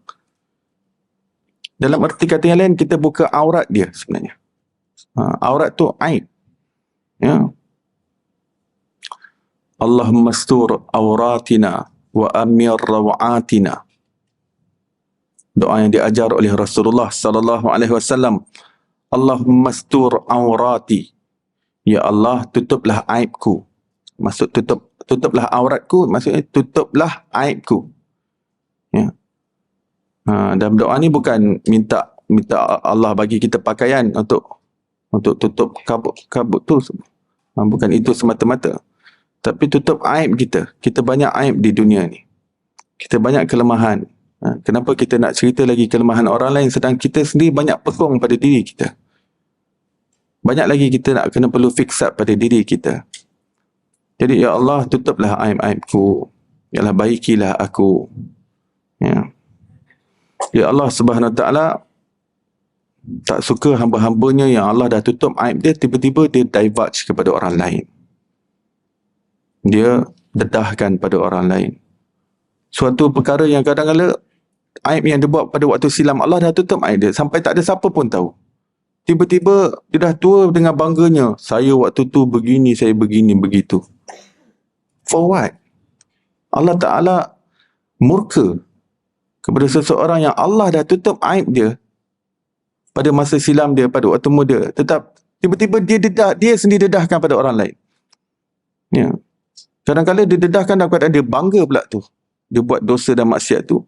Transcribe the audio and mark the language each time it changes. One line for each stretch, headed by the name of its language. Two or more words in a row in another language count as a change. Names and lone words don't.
Malay: Dalam arti kata yang lain, kita buka aurat dia sebenarnya. Aurat tu aib. Ya.
Arabic: اللهم استر عوراتنا وآمن روعاتنا.
Malay: Doa yang diajar oleh Rasulullah
Arabic: صلى الله عليه وسلم. اللهم استر عورتي.
Malay: Ya Allah, tutuplah aibku. Maksud tutuplah auratku, maksudnya tutuplah aibku. Ya. Dalam doa ni bukan minta Allah bagi kita pakaian untuk tutup kabut tu. Bukan itu semata-mata. tapi tutup aib kita. Kita banyak aib di dunia ni. Kita banyak kelemahan. Kenapa kita nak cerita lagi kelemahan orang lain sedang kita sendiri banyak pekong pada diri kita? Banyak lagi kita nak kena perlu
English: fix up
Malay: pada diri kita. Jadi ya Allah, tutuplah aib-aibku. Ya Allah, baikilah aku. Ya. Ya
Arabic: الله سبحانه وتعالى
Malay: tak suka hamba-hambanya yang Allah dah tutup aib dia, tiba-tiba dia divulge kepada orang lain. Dia dedahkan pada orang lain. Suatu perkara yang kadang-kadang aib yang dia buat pada waktu silam, Allah dah tutup aib dia sampai tak ada siapa pun tahu. Tiba-tiba dia dah tua dengan bangganya, saya waktu tu begini, saya begini, begitu.
English: For what?
Arabic: الله تعالى
Malay: murka kepada seseorang yang Allah dah tutup aib dia pada masa silam dia, pada waktu muda. Tetap tiba-tiba dia sendiri dedahkan pada orang lain. Ya. Kadang-kadang dia dedahkan dalam keadaan dia bangga pula tu. Dia buat dosa dan maksiat tu.